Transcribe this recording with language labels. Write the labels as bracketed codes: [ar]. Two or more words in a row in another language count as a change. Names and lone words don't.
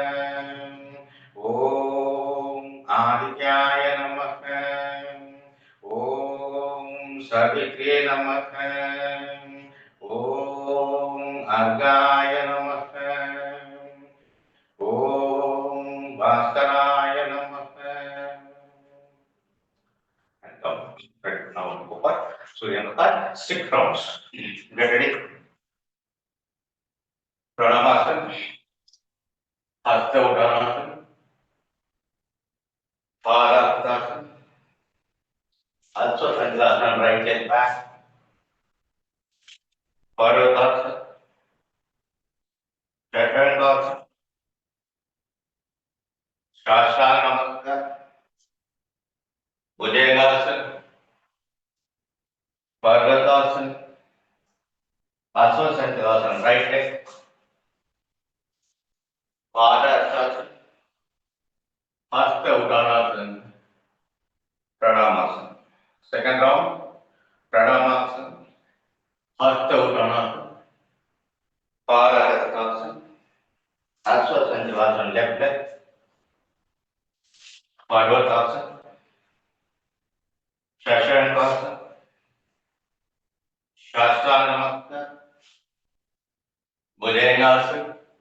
[sa] ॐ आदित्याय नमः ॐ सावित्र्ये नमः ॐ अर्घाय नमः ॐ भास्कराय नमः. [en] And come. Right, now go for [sa] सूर्य नमस्कार. [en] 6 rounds. Get ready. Pranamasana. [sa] हस्त उत्तानासन. [en] Padasana. Also Sandasana, right leg back. Paradasana. Chaturasana. [sa] शशासन नमस्कार. [en] Bhujangasana. Paradasana. Also Sandasana, right leg. Padasana. [sa] हस्त उत्तानासन. [en] Pranamasana. Second round. Pranamasana. [sa] हस्त उत्तानासन. [en] Padasana. Also Sandasana, left leg. Parvatasana. Shashangasana. [sa] शशासन नमस्कार. [en] Bhujangasana.